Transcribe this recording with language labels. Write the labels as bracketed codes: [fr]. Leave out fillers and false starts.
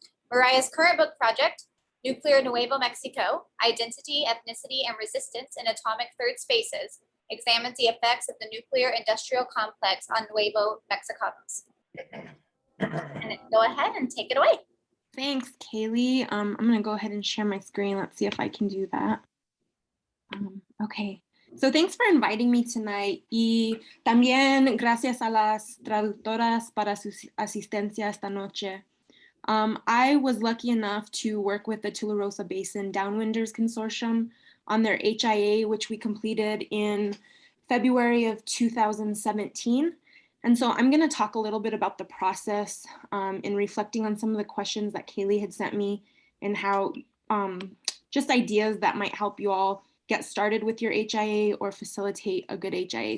[en] Mariah's current book project, Nuclear Nuevo Mexico, Identity, Ethnicity, and Resistance in Atomic Third Spaces, examines the effects of the nuclear industrial complex on Nuevo Mexicanos. And go ahead and take it away. Thanks, Kaylee. I'm going to go ahead and share my screen. Let's see if I can do that. Okay. So thanks for inviting me tonight. [es] Y también gracias a las traductoras para su asistencia esta noche. [en] I was lucky enough to work with the Tularosa Basin Downwinders Consortium on their HIA, which we completed in February of 2017. And so I'm going to talk a little bit about the process in reflecting on some of the questions that Kaylee had sent me and how just ideas that might help you all get started with your HIA or facilitate a good HIA.